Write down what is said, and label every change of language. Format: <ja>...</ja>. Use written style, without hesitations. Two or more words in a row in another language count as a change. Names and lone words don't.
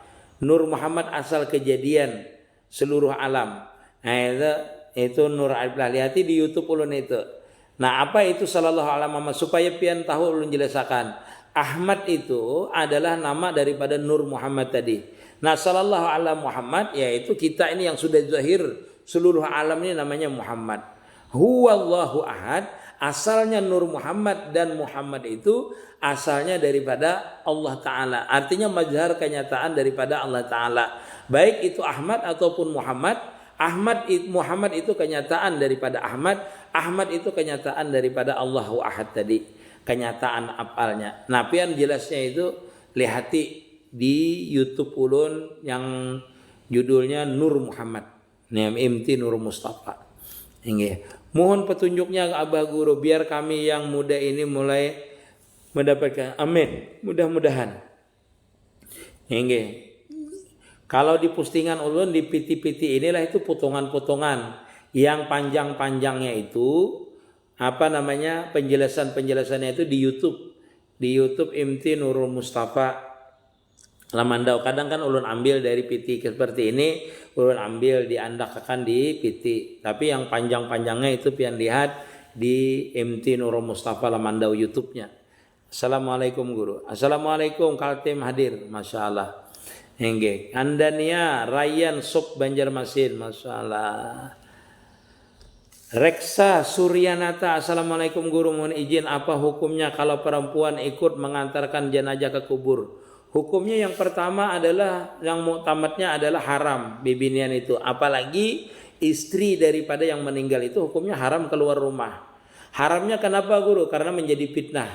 <id>Nur Muhammad Asal Kejadian Seluruh Alam.</id> <bjn>Nah itu Nur Alif, di YouTube ulun itu. Nah, apa itu</bjn> <ar>sallallahu alaihi</ar> <bjn>Muhammad, supaya pian tahu ulun jelaskan.</bjn> <id>Ahmad itu adalah nama daripada Nur Muhammad tadi. Nah,</id> <ar>sallallahu alaihi</ar> <id>Muhammad yaitu kita ini yang sudah zahir seluruh alam ini namanya Muhammad.</id> <ar>Huwallahu ahad,</ar> <id>asalnya Nur Muhammad, dan Muhammad itu asalnya daripada Allah Ta'ala. Artinya mazhar kenyataan daripada Allah Ta'ala. Baik itu Ahmad ataupun Muhammad. Muhammad itu kenyataan daripada Ahmad. Ahmad itu kenyataan daripada Allahu Ahad tadi. Kenyataan apalnya.</id> <bjn>Nah, pian jelasnya itu lihati di YouTube ulun yang judulnya Nur Muhammad.</bjn> <id>MT Nur Mustafa. Ini. Mohon petunjuknya Abah Guru biar kami yang muda ini mulai mendapatkan. Amin. Mudah-mudahan. Ini.</id> <bjn>Kalau di postingan ulun di PT-PT inilah itu potongan-potongan yang panjang-panjangnya itu penjelasannya itu di YouTube MT Nurul Mustafa Lamandau. Kadang kan ulun ambil dari PT seperti ini, ulun ambil diandakkan di PT. Tapi yang panjang-panjangnya itu pian lihat di MT Nurul Mustafa Lamandau YouTube-nya.</bjn> <id>Assalamualaikum Guru. Assalamualaikum Kaltim hadir,</id> <ar>Masya Allah.</ar> <id>Hengge, Andania Ryan Sok Banjarmasin,</id> <ar>Masya Allah.</ar> <id>Reksa Suryanata, Assalamualaikum Guru, mohon izin apa hukumnya kalau perempuan ikut mengantarkan jenazah ke kubur? Hukumnya yang pertama adalah yang muktamadnya adalah haram bibinian itu, apalagi istri daripada yang meninggal itu hukumnya haram keluar rumah. Haramnya kenapa Guru? Karena menjadi fitnah.</id>